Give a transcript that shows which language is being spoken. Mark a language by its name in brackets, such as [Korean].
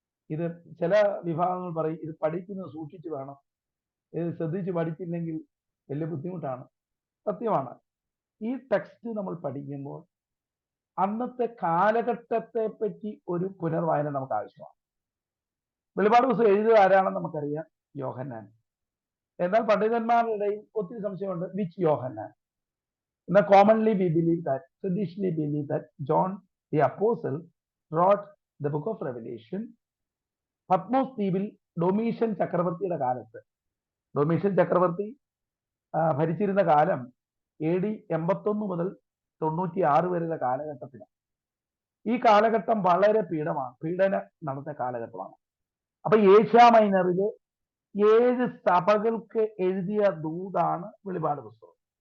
[Malayalam] ഇത് ചില വിഭാഗങ്ങൾ പറയും ഇത് പഠിക്കുന്നത് സൂക്ഷിച്ചു വേണം, ഇത് ശ്രദ്ധിച്ച് പഠിച്ചില്ലെങ്കിൽ വലിയ ബുദ്ധിമുട്ടാണ്. സത്യമാണ്. ഈ ടെക്സ്റ്റ് നമ്മൾ പഠിക്കുമ്പോൾ അന്നത്തെ കാലഘട്ടത്തെ പറ്റി ഒരു പുനർവായന നമുക്ക് ആവശ്യമാണ്. വെളിപ്പാട് പുസ്തകം എഴുതുക ആരാണെന്ന് നമുക്കറിയാം, യോഹന്നാൻ. എന്നാൽ പണ്ഡിതന്മാരുടെ ഇടയിൽ ഒത്തിരി സംശയമുണ്ട്, [English] which [Malayalam] യോഹന്നാൻ. എന്നാൽ [English] commonly we believe that, traditionally believe that John the Apostle wrote the book of Revelation [Malayalam] Patmos ദ്വീപിൽ ഡൊമീഷ്യൻ ചക്രവർത്തിയുടെ കാലത്ത്. ഡൊമീഷ്യൻ ചക്രവർത്തി ഭരിച്ചിരുന്ന കാലം AD 81 മുതൽ 96 വരെയുള്ള കാലഘട്ടത്തിലാണ്. ഈ കാലഘട്ടം വളരെ പീഡനം നടന്ന കാലഘട്ടമാണ്. അപ്പൊ ഏഷ്യ മൈനറില് 7 സഭകൾക്ക് എഴുതിയ ദൂതാണ് വെളിപാട് പുസ്തകം.